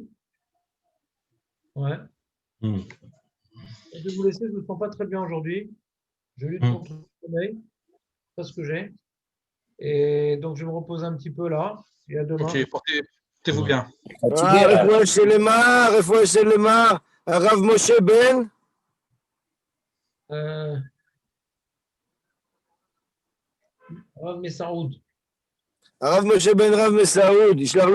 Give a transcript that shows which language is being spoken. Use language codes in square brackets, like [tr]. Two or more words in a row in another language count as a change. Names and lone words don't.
[fr] Ouais. Mhm. Je vais vous laisser, je ne me sens pas très bien aujourd'hui. Je lutte contre le sommeil, c'est ce que j'ai. Et donc, je me repose un petit peu là. Et à demain. Ok, portez-vous bien. Fatigué, là. [he] רפואה שלמה, Rav Moshe Ben. Rav Messaoud. Rav Moshe Ben Rav Messaoud.